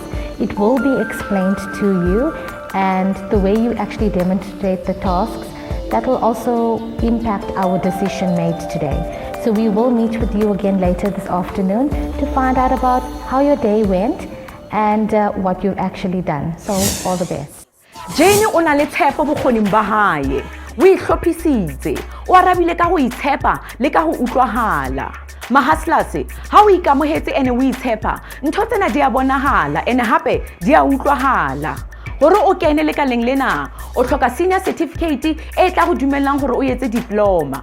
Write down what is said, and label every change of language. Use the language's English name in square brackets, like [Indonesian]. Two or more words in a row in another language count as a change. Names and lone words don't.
[English] It will be explained to you, and the way you actually demonstrate the tasks, that will also impact our decision made today. So we will meet with you again later this afternoon to find out about how your day went and what you've actually done. So all the best. [Southern Sotho] Jane o na le tshepo bokgoning ba hae. O ihlophisitse, o arabile ka go itshepa le ka go utlwahala. Mahaslas, ha o ikamohetse ene o itshepa, ntho tsena di a bonahala ene hape di a utlwahala. Hore o kene le kaleng lena, o hloka [English] senior certificate [Southern Sotho] e tla go dumellang hore o etse diploma.